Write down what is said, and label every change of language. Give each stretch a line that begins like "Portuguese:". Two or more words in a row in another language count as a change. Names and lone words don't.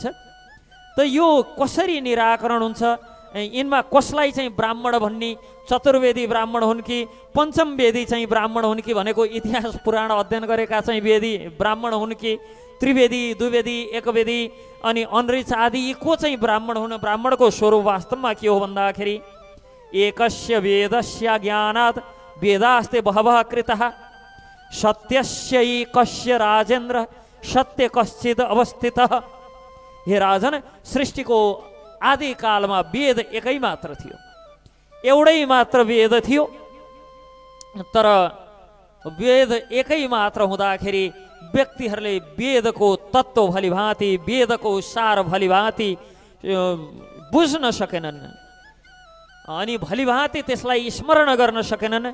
Nepali: त यो कसरी निराकरण हुन्छ, यिनमा कसलाई चाहिँ ब्राह्मण भन्ने, चतुर्वेदी ब्राह्मण हुन् कि पञ्चम वेदी चाहिँ ब्राह्मण हुन् कि भनेको इतिहास पुराण अध्ययन गरेका चाहिँ वेदी ब्राह्मण हुन् कि त्रिवेदी, द्विवेदी, एकवेदी अनि अनृच आदि यी को चाहिँ ब्राह्मण हुन्। ब्राह्मणको स्वरूप वास्तवमा के हो भन्दाखेरि
Sanskrit: एकस्य वेदस्य ज्ञानात् वेदास्ते बहवः कृतः सत्यस्य कस्य राजेन्द्र सत्य कश्चित् अवस्थितः।
Nepali: हे राजन, सृष्टिको आदि कालमा वेद एकै मात्र थियो, एउटै मात्र वेद थियो। तर वेद एकै मात्र हुँदाखेरि व्यक्तिहरूले वेदको तत्त्व भलीभाँति, वेदको सार भलीभाँति बुझ्न सकेनन् अनि भलीभाँति त्यसलाई स्मरण गर्न सकेनन्।